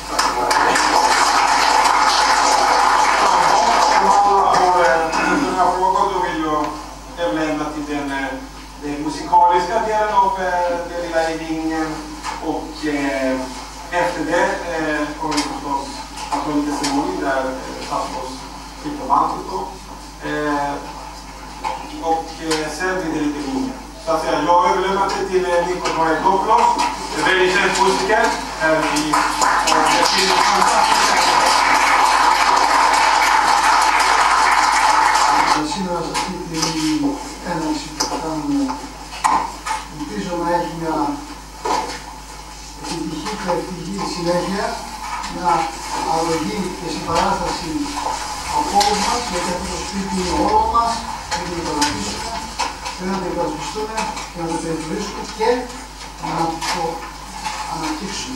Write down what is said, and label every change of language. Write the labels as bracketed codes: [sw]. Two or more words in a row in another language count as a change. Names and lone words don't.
[sv] Då vill jag överlämna till den musikaliska delen av den lilla eveningen och efter det kommer vi förstås att ha lite ceremoni där Tassos klipper bandet då. Och sen blir det lite linjer. Så att säga, jag överlämnar det till Nikos Maritopoulos, en väldigt känd musiker här i [el] Σήμερα σε αυτή την έναρξη που θα κάνουμε ελπίζω να έχει μια επιτυχή και ευτυχή συνέχεια, μια αρρωγή και συμπαράσταση από όλους μας, γιατί αυτό το σπίτι είναι όλο μας, πρέπει να το αναπτύσσουμε, πρέπει να το υπερασπιστούμε και να το περιφρονήσουμε και να το αναπτύξουμε.